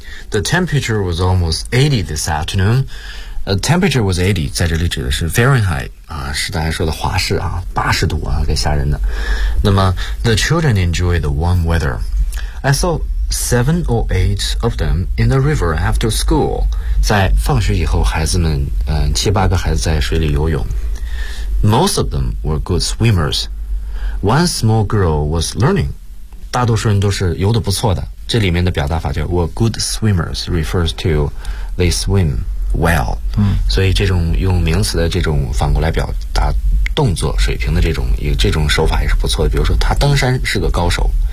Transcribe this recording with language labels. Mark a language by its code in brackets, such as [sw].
[en] The temperature was almost 80 this afternoon. Temperature was 80, [zh] 在这里指的是 Fahrenheit, 是大家说的华氏啊，80度啊，给吓人的。 [en] 那么 the children enjoy the warm weather. I saw... 7 or 8 of them in the river after school. [zh] 在放学以后孩子们七八个孩子在水里游泳。 [en] Most of them were good swimmers. One small girl was learning. [zh] 大多数人都是游得不错的。这里面的表达法叫 [en] were good swimmers, refers to they swim well. [zh] 所以这种用名词的这种反过来表达动作水平的这种手法也是不错的。比如说他登山是个高手。